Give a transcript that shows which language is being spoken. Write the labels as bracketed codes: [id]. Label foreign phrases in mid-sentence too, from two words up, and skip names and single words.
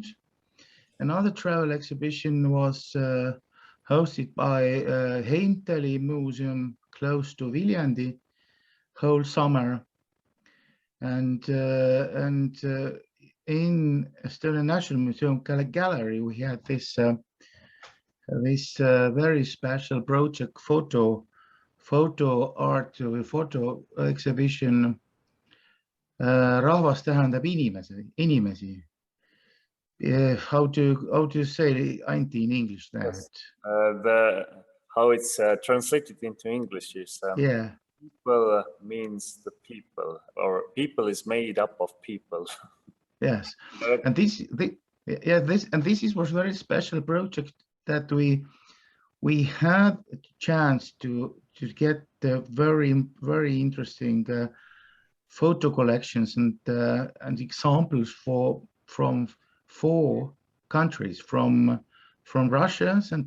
[en] Another travel exhibition was hosted by Heinteli Museum close to Viljandi whole summer, and in Estonian National Museum gallery we had this very special project photo exhibition. [et] Rahvas tähendab inimesi. [en] How to say Anti in English that? Yes. How it's translated into English is yeah. People means the people, or people is made up of people. Yes, and this was very special project that we had a chance to get the very interesting photo collections and examples from 4 countries, from Russia, St.